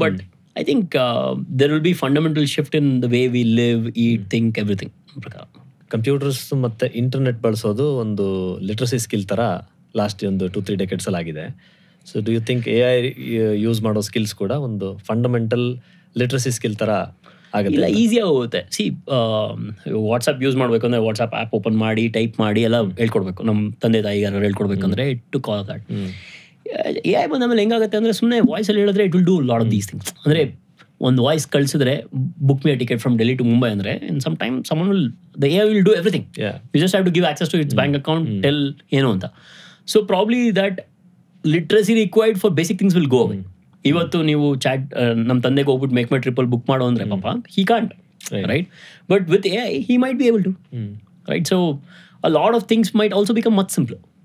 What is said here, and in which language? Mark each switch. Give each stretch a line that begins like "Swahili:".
English: But I think there will be fundamental shift in the way we live, eat, think, everything.
Kannada: Computers ಮತ್ತು internet ಬಳಸೋದು ಒಂದು literacy skill ಥರ last ಒಂದು 2-3 ಡೆಕೆಡ್ಸಲ್ಲಿ ಆಗಿದೆ.
English: so do you think
Kannada: AI use ಮಾಡೋ skills ಕೂಡ ಒಂದು fundamental literacy skill ಥರ ಆಗುತ್ತೆ? ಇಲ್ಲ, ಈಸಿಯಾಗಿ ಹೋಗುತ್ತೆ. ಸಿ ವಾಟ್ಸಪ್ ಯೂಸ್ ಮಾಡಬೇಕು ಅಂದರೆ ವಾಟ್ಸಪ್ ಆ್ಯಪ್ ಓಪನ್ ಮಾಡಿ ಟೈಪ್ ಮಾಡಿ ಎಲ್ಲ ಹೇಳ್ಕೊಡ್ಬೇಕು. ನಮ್ಮ ತಂದೆ ತಾಯಿಗಾರು ಹೇಳ್ಕೊಡ್ಬೇಕಂದ್ರೆ it to call that. AI ಬಂದಾದ್ಮೇಲೆ ಹೆಂಗಾಗುತ್ತೆ ಅಂದರೆ ಸುಮ್ಮನೆ ವಾಯ್ಸಲ್ಲಿ ಹೇಳಿದ್ರೆ
English: It will do lot of these things.
Kannada: ಅಂದರೆ ಒಂದು ವಾಯ್ಸ್ ಕಳಿಸಿದ್ರೆ
English: Book me a ticket from Delhi to Mumbai ಅಂದರೆ in some time someone will the AI will do everything. You just have to give access to its bank account, tell ಏನು ಅಂತ. ಸೊ probably that literacy required for basic things will go away.
Kannada: ಇವತ್ತು ನೀವು chat ನಮ್ಮ ತಂದೆಗೆ ಹೋಗ್ಬಿಟ್ಟು make my triple book ಮಾಡೋ ಅಂದರೆ ಪಾಪ
English: He can't, right? But with AI he might be able to, right? So a lot of things might also become much simpler.